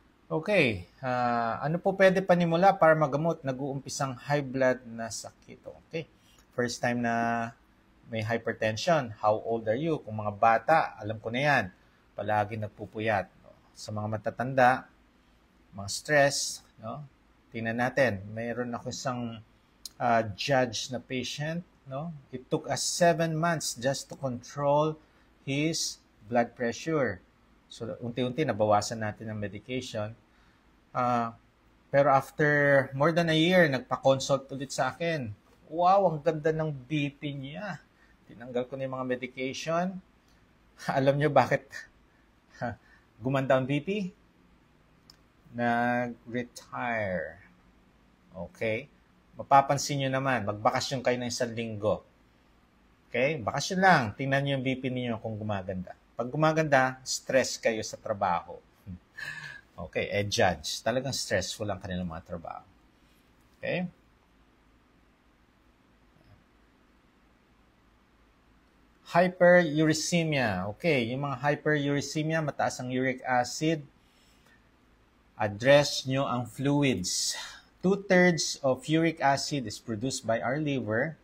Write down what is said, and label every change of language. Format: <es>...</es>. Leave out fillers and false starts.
<tl>Okay, ano po pwede panimula para magamot nag-uumpisang high blood na sakit?</tl> <en>Okay, first time</en> <tl>na may</tl> <en>hypertension, how old are you?</en> <tl>Kung mga bata, alam ko na yan, palagi nagpupuyat. Sa mga matatanda, mga stress, no? Tingnan natin, mayroon ako isang judge na patient, no?</tl> <en>It took us 7 months just to control his blood pressure.</en> <tl>So, unti-unti nabawasan natin ang medication. Pero</tl> <en>after more than a year,</en> <tl>nagpa-consult ulit sa akin. Wow, ang ganda ng BP niya. Tinanggal ko na yung mga medication. Alam niyo bakit gumanda ang BP? Nag-retire. Okay? Mapapansin niyo naman, magbakasyon kayo ng 1 linggo. Okay? Bakasyon lang. Tingnan niyo yung BP niyo kung gumaganda. Pag gumaganda, stress kayo sa trabaho.</tl> <en>Okay, judge.</en> <tl>Talagang stressful ang kanilang mga trabaho. Okay? Hyperuricemia. Okay, yung mga hyperuricemia, mataas ang uric acid, address nyo ang fluids.</tl> <en>2/3 of uric acid is produced by our liver.</en>